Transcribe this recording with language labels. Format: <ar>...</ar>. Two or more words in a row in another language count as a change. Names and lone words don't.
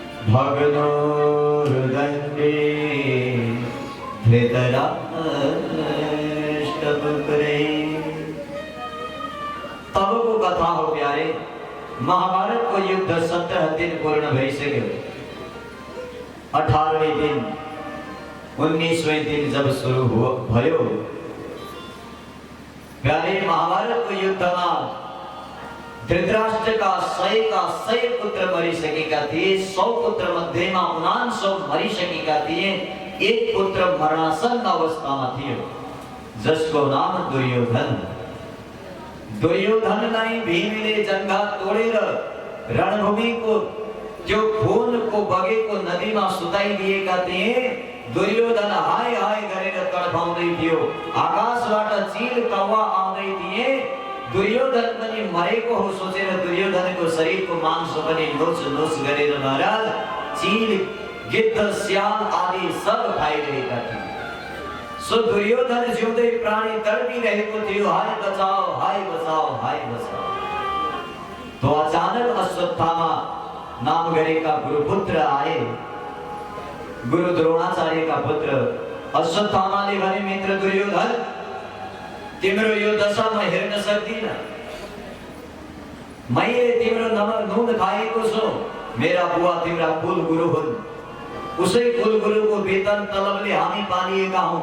<sa>भगनोर्दण्डे धृतराष्ट्र करे।</sa> <ne>तब को कथा हो प्यारे, महाभारत को युद्ध 17 दिन पूर्ण भई सके। 18वें दिन 19वें दिन जब शुरू भयो प्यारे, महाभारत को युद्ध में धृतराष्ट्र का 100 पुत्र मरी सकेका थिए। 100 पुत्र मध्य में 99 मरी सकेका थिए। एक पुत्र मरणासन्न अवस्था में थियो, जसको नाम दुर्योधन। दुर्योधनलाई भीमले जंगा तोडेर रणभूमि को त्यो खून को बगेको नदीमा सुताइदिएका थिए। दुर्योधन हाय हाय गरेर तडपाउँदै थियो। आकाशबाट चील कौवा आउँदै थिए। दुर्योधन पनि मरेको हो सोचेर दुर्योधनको शरीरको मांस पनि नोच नोच गरेर महाराज चील गिद्ध स्याल आदि सब खाइरहेका थिए। सो दुर्योधन जिउँदै प्राणी तडपिरहेको थियो।</ne> <hi>हाय बचाओ हाय बचाओ हाय बचाओ।</hi> <ne>तो अचानक अश्वत्थामा नाम गरेका गुरुपुत्र आए। गुरु द्रोणाचार्य का पुत्र अश्वत्थामाले भने, मित्र दुर्योधन, तिम्रो यो दशा म हेर्न सक्दिन। मैले तिम्रो नुन खाएको छु। मेरा बुवा तिम्रा कुल गुरु हुन्। उसै कुल गुरुको वेतन तलबले हामी पालिएका हौं।</ne>